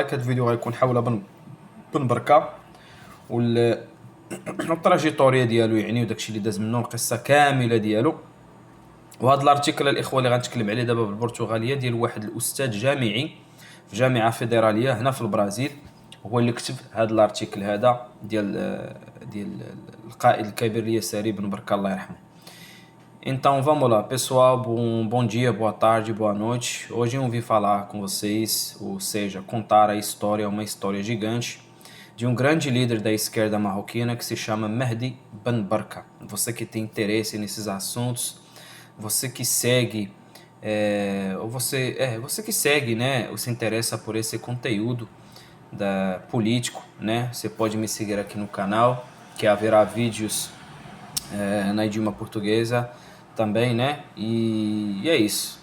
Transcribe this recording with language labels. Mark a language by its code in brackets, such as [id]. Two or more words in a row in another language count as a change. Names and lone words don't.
[ar] هاد الفيديو غيكون حول بن بركة وال التراجيتوريا ديالو، يعني وداكشي اللي داز منه، القصة كاملة ديالو. وهذا الارتيكل الاخوه اللي غنتكلم عليه دابا بالبرتغاليه ديال واحد الاستاذ جامعي في جامعه فيدراليه هنا في البرازيل، هو اللي كتب هذا الارتيكل هذا ديال القائد الكبير اليساري بن بركة الله يرحمه. [pt] Então vamos lá, pessoal, bom dia, boa tarde, boa noite. Hoje eu vim falar com vocês, ou seja, contar a história, uma história gigante de um grande líder da esquerda marroquina que se chama Mehdi Ben Barka. Você que tem interesse nesses assuntos, você que segue, você que segue, né, ou se interessa por esse conteúdo político, né, você pode me seguir aqui no canal, que haverá vídeos na idioma portuguesa também, né, e é isso.